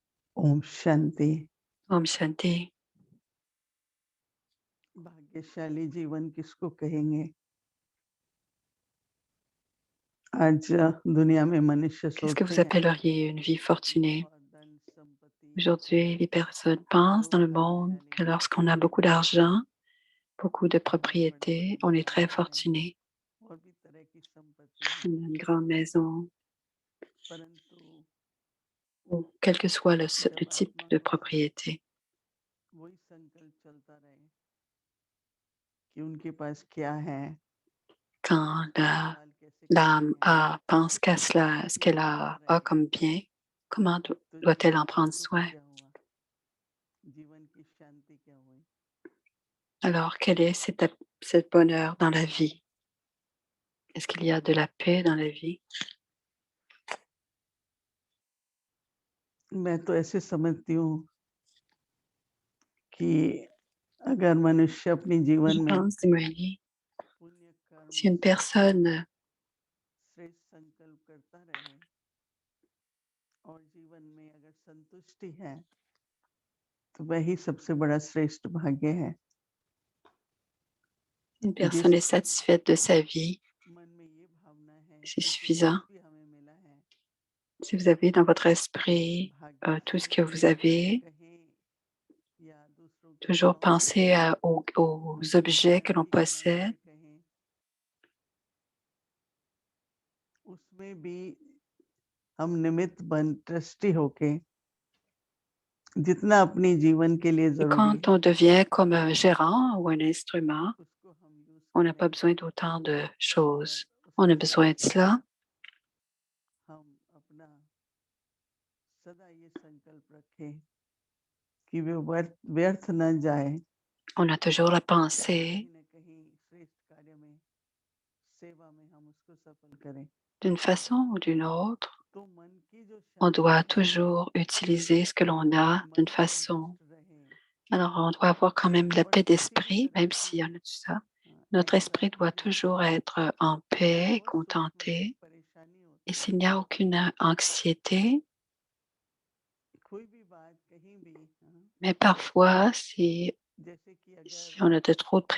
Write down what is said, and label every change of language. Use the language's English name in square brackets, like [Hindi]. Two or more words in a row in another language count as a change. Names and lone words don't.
[Hindi] ओम शांति। ओम शांति. भाग्यशाली जीवन किसको कहेंगे? आज दुनिया में मनुष्य [French] Qu'est-ce que [Hindi] सोचते [French] vous [Hindi] हैं [French] appelleriez une vie [Hindi] कि [French] fortunée? [Hindi] बहुत धन संपत्ति, [French] Aujourd'hui, les personnes pensent [Hindi] लोग [French] dans le [Hindi] धनी [French] monde [Hindi] है [French] que [Hindi] लेकिन [French] lorsqu'on a [Hindi] सुख [French] beaucoup [Hindi] नहीं है। [French] d'argent, beaucoup de [Hindi] बहुत बड़ी [French] propriétés, [Hindi] बड़ी [French] on est très [Hindi] गाड़ियां हैं [French] fortuné. [Hindi] और भी तरह की संपत्ति [French] On [Hindi] है, [French] a une grande maison, [Hindi] परंतु [French] ou quel que soit le [Hindi] जब [French] type [Hindi] आत्मा [French] de [Hindi] का [French] propriété. [Hindi] वही संकल्प चलता रहे कि उनके पास क्या है, [French] Quand [Hindi] इस्तेमाल कैसे करनी [French] l'âme [Hindi] है, [French] pense qu'à cela, ce [Hindi] उसी [French] qu'elle [Hindi] में लगा [French] a [Hindi] रहे, [French] comme bien, comment [Hindi] तो [French] doit-elle [Hindi] जीवन [French] en [Hindi] का [French] prendre [Hindi] सुख [French] soin? [Hindi] क्या हुआ, जीवन की शांति क्या हुई। [French] Alors, quel est cet bonheur dans la vie? Est-ce qu'il y a de la paix dans la vie? [Hindi] मैं तो ऐसे समझती हूँ कि अगर मनुष्य अपने जीवन [French] Je [Hindi] में [French] pense, Simone, [Hindi] पुण्य [French] si [Hindi] कर्म [French] une [Hindi] से [French] personne [Hindi] श्रेष्ठ संकल्प करता रहे और जीवन में अगर संतुष्टि है तो वही सबसे बड़ा श्रेष्ठ भाग्य है। [French] Une [Hindi] जिस [French] personne est satisfaite de sa vie, [Hindi] मन में ये भावना है [French] c'est [Hindi] कि जो कुछ [French] suffisant. [Hindi] भी हमें मिला है [French] Si vous avez dans votre esprit [Hindi] भाग्य [French] tout [Hindi] से [French] ce que vous [Hindi] हम [French] avez, [Hindi] कहें या दूसरों के [French] toujours [Hindi] भावना [French] penser [Hindi] से [French] aux objets que [Hindi] परिवार [French] l'on [Hindi] की समझ [French] possède. [Hindi] से कहें, उसमें भी हम निमित्त बन ट्रस्टी होके जितना अपने जीवन के लिए [French] Et [Hindi] जरूरी [French] quand [Hindi] है [French] on devient comme un gérant ou un instrument, [Hindi] उसको हम यूज [French] on n'a [Hindi] करें [French] pas besoin d'autant de [Hindi] और [French] choses. On [Hindi] उसके [French] a besoin de [Hindi] साथ [French] cela. [Hindi] हम अपना सदा ये संकल्प रखें कि वे व्यर्थ न जाए [French] On a toujours la [Hindi] और [French] pensée, [Hindi] कहीं न कहीं श्रेष्ठ कार्य में सेवा में हम उसको सफल करें। [French] d'une façon ou d'une autre, [Hindi] तो मन की जो [French] on [Hindi] शांति [French] doit [Hindi] है, [French] toujours utiliser ce que l'on a d'une [Hindi] मन [French] façon. [Hindi] संतुष्ट रहे [French] Alors, on doit avoir quand même la [Hindi] और [French] paix [Hindi] किसी भी [French] d'esprit, [Hindi] तरह [French] même [Hindi] की [French] s'il y en a tout ça. Notre esprit doit [Hindi] एंग्जाइटी [French] toujours être en paix, [Hindi] और सुख में [French] contenté. [Hindi] परेशानी [French] Et [Hindi] होती [French] s'il [Hindi] है, [French] n'y a aucune anxiété, [Hindi] कोई भी बात कहीं भी [French] mais parfois, si, [Hindi] जैसे कि अगर [French] si on a de trop de